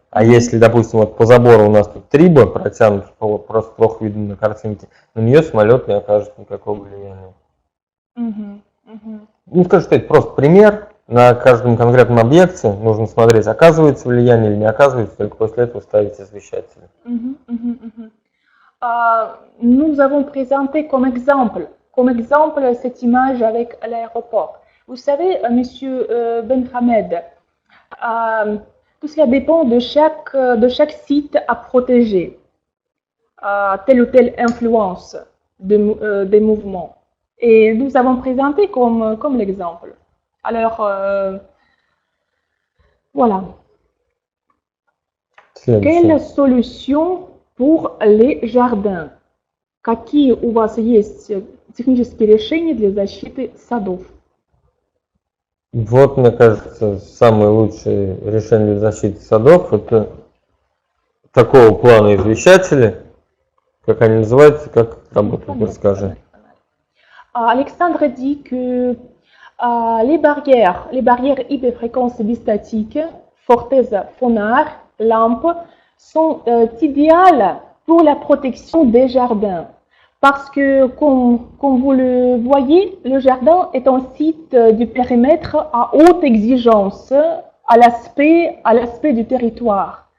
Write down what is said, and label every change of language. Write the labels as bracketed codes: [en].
[ru] А если, допустим, вот по забору у нас тут триба протянута, просто плохо видно на картинке, на нее самолет не окажет никакого влияния. Ну, скажу, что это просто пример. На каждом конкретном объекте нужно смотреть, оказывается влияние или не оказывается, только после этого ставить извещатель. [fr] Nous avons présenté comme exemple cette image avec l'aéroport. Vous savez, Monsieur Benhamed, tout cela dépend de chaque site à protéger, telle ou telle influence des mouvements. Et nous avons présenté comme l'exemple. Alors, voilà. Quelle solution pour les jardins? [ru] Какие у вас есть технические решения для защиты садов? Вот, мне кажется, самое лучшее решение для защиты садов — это такого плана извещатели. Как они называются, как работают, расскажи. [fr] Alexandre dit que les barrières hyperfréquences bistatiques, Forteza, Phonar, lampes, sont idéales pour la protection des jardins. Parce que, comme vous le voyez, le jardin est un site du périmètre à haute exigence à l'aspect du territoire.